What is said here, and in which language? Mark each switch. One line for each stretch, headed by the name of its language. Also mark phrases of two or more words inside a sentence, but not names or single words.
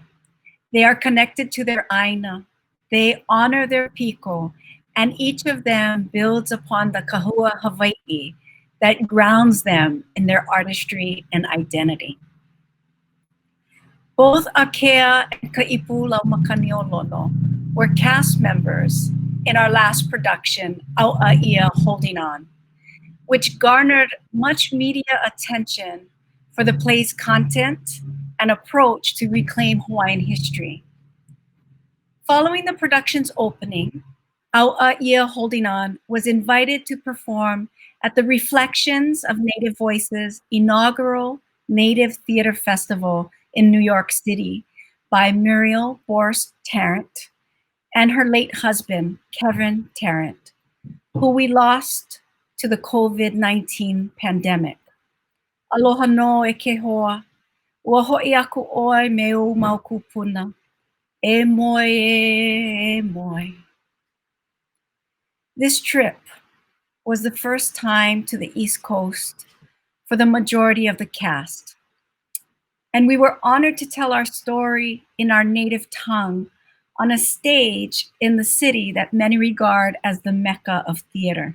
English: They are connected to their ʻāina. They honor their Piko, and each of them builds upon the Kahua Hawaii that grounds them in their artistry and identity. Both Akea and Ka'ipula Makaniolono were cast members in our last production, ʻAʻia Holding On, which garnered much media attention for the play's content and approach to reclaim Hawaiian history. Following the production's opening, ʻAʻia Holding On was invited to perform at the Reflections of Native Voices inaugural Native Theater Festival in New York City by Muriel Borst Tarrant and her late husband, Kevin Tarrant, who we lost to the COVID-19 pandemic.
Hawaiian: Aloha no e ke hoa. Ua hoʻi aku ʻoe me o mau kupuna. E moe, e moe.
English: This trip was the first time to the East Coast for the majority of the cast. And we were honored to tell our story in our native tongue on a stage in the city that many regard as the Mecca of theater.